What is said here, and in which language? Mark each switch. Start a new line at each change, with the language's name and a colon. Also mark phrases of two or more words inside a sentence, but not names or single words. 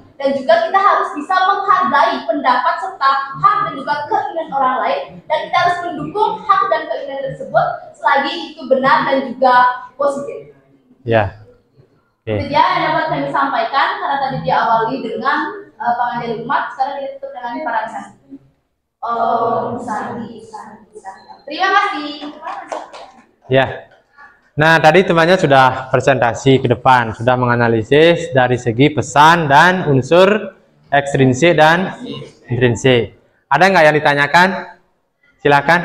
Indonesian: Dan juga kita harus bisa menghargai pendapat serta hak dan juga keinginan orang lain. Dan kita harus mendukung hak dan keinginan tersebut selagi itu benar dan juga positif. Ya. Oke. Itu dia yang dapat kami sampaikan karena tadi diawali dengan pengajian umat, sekarang kita tutup dengan para santi. Om Santi. Terima kasih. Ya. Nah, tadi temannya sudah presentasi ke depan, sudah menganalisis dari segi pesan dan unsur ekstrinsik dan intrinsik. Ada nggak yang ditanyakan? Silakan.